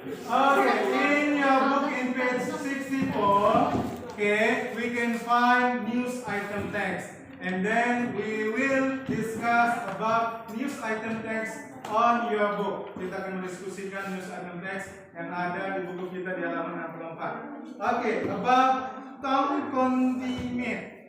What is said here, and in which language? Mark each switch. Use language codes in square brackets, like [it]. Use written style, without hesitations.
[en] Okay, in your book in page 64, okay, we can find news item text, and then we will discuss about news item text on your book. [id] Kita akan mendiskusikan news item text yang ada di buku kita di halaman 64. [en] Okay, about town condiment.